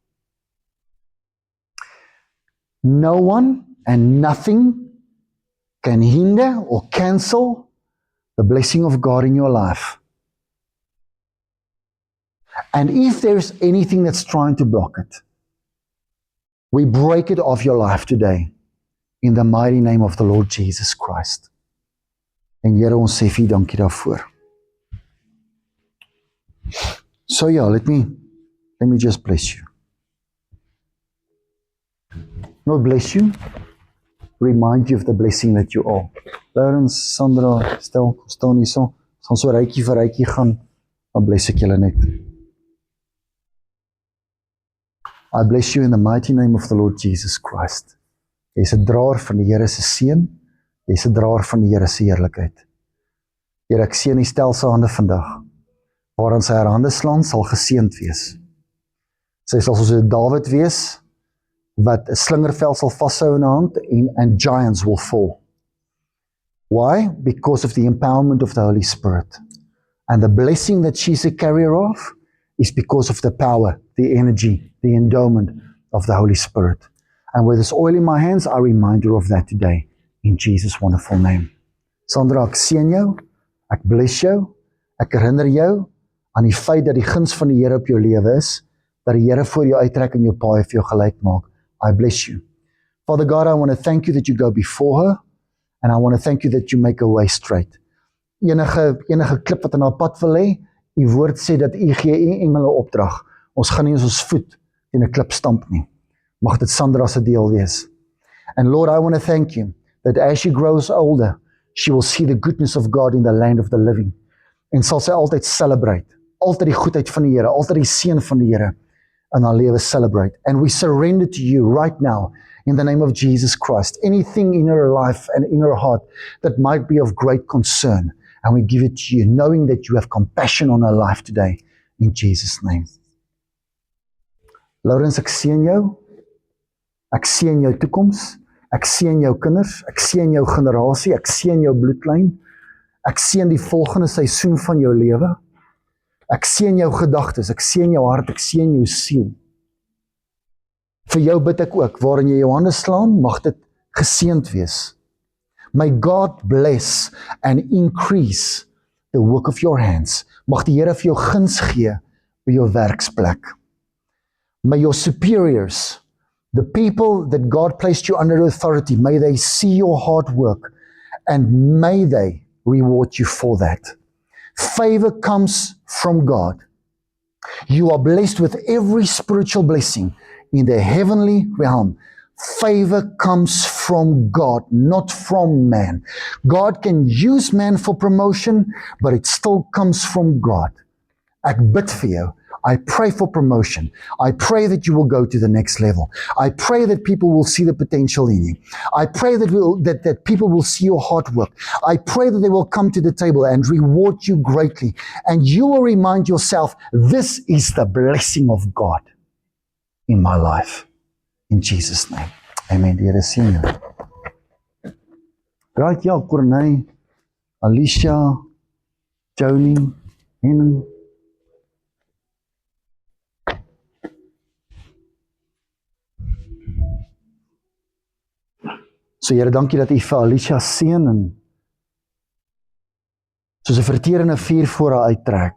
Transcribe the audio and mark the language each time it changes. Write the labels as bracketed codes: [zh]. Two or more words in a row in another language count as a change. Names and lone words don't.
[en] No one and nothing can hinder or cancel the blessing of God in your life. And if there's anything that's trying to block it, we break it off your life today in the mighty name of the Lord Jesus Christ. [af] En Here, ons sê vir U dankie daarvoor. [en] So yeah, let me just bless you. Lord bless you. Remind you of the blessing that you are. Lawrence, [af] Sandra, stel, staan hier so. Gaan so rykie vir rykie gaan, dan bless ek julle net. [en] I bless you in the mighty name of the Lord Jesus Christ. [af] Jy is 'n draer van die Here se seën. Jy is 'n draer van die Here se heerlikheid. Here, ek seën U stel se hande vandag. Waaraan sy haar hande slaan, sal geseënd wees. Sy sal soos 'n Dawid wees, wat 'n slingervel sal vashou in 'n hand, [en] and giants will fall. Why? Because of the empowerment of the Holy Spirit. And the blessing that she's a carrier of is because of the power, the energy, the endowment of the Holy Spirit. And with this oil in my hands, I remind you of that today, in Jesus' wonderful name. [af] Sandra, ek seën jou, ek bless jou, ek herinner jou aan die feit dat die guns van die Here op jou lewe is, dat die Here voor jou uittrek en jou paai vir jou gelyk maak. [en] I bless you. Father God, I want to thank you that you go before her, and I want to thank you that you make a way straight. [af] Enige klip wat in haar pad wil hê, U woord sê dat U gee U engele opdrag. Ons gaan nie ons voet in 'n klip stamp nie. Mag dit Sandra se deel wees. [en] And Lord, I want to thank you that as she grows older, she will see the goodness of God in the land of the living. [af] En sal sy altyd celebrate, altyd die goedheid van die Here, altyd die seën van die Here in haar lewe celebrate. [en] And we surrender to you right now in the name of Jesus Christ. Anything in her life and in her heart that might be of great concern, and we give it to you, knowing that you have compassion on her life today, in Jesus' name. Lawrence, [af] ek seën jou. Ek seën jou toekoms. Ek seën jou kinders. Ek seën jou generasie. Ek seën jou bloedlyn. Ek seën die volgende seisoen van jou lewe. Ek seën jou gedagtes. Ek seën jou hart. Ek seën jou siel. Vir jou bid ek ook, waarin jy jou hande slaan, mag dit geseënd wees. [en] May God bless and increase the work of your hands. [af] Mag die Here vir jou guns gee by jou werksplek. [en] May your superiors, the people that God placed you under authority, may they see your hard work and may they reward you for that. Favor comes from God. You are blessed with every spiritual blessing in the heavenly realm. Favor comes from God, not from man. God can use man for promotion, but it still comes from God. [af] Ek bid vir jou. [en] I pray for promotion. I pray that you will go to the next level. I pray that people will see the potential in you. I pray that people will see your hard work. I pray that they will come to the table and reward you greatly. And you will remind yourself, this is the blessing of God in my life. In Jesus' name. [af] Amen. Die Here seën jou. Right, ja, Corneille, Alicia, Joni, Henning. So Here, dankie dat U vir Alicia seën en soos 'n verterende vuur voor haar uittrek.